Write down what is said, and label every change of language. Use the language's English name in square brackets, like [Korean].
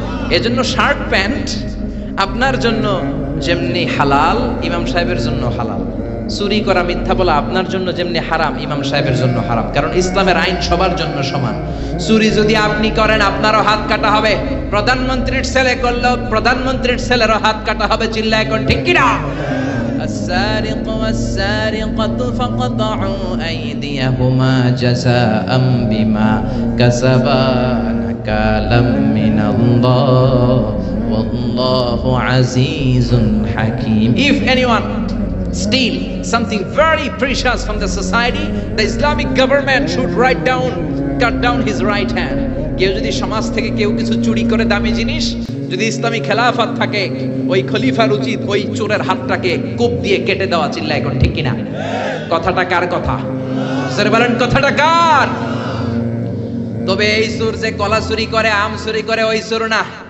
[Bangla] এজন্য shirt pant আপনার জন্য যেমনি হালাল, ইমাম সাহেবের জন্য হালাল। চুরি করা, মিথ্যা বলা আপনার জন্য যেমনি হারাম, ইমাম সাহেবের জন্য হারাম। কারণ ইসলামের আইন সবার জন্য সমান। চুরি যদি আপনি করেন আপনারও হাত কাটা হবে। প্রধানমন্ত্রীর ছেলে করলেও প্রধানমন্ত্রীর ছেলেরও হাত কাটা হবে। চিল্লা এখন ঠিক কিনা? [Arabic] السارق والسارقة فقطعوا أيديهما جزاء بما كسبا نكالا من الله والله عزيز حكيم. [English] If anyone steal something very precious from the society, the Islamic government should cut down his right hand. [Bangla] কেউ যদি সমাজ থেকে কেউ কিছু চুরি করে দামি জিনিস, যদি ইসলামী খেলাফত থাকে, ওই খলিফার উচিত ওই চোরের হাতটাকে কোপ দিয়ে কেটে দেওয়া। চিল্লা এখন ঠিক কিনা? কথাটা কার কথা? স্যার বলেন কথাটা কার? তবে এই চোর যে কলা চুরি করে, আম চুরি করে, ওই চোর না।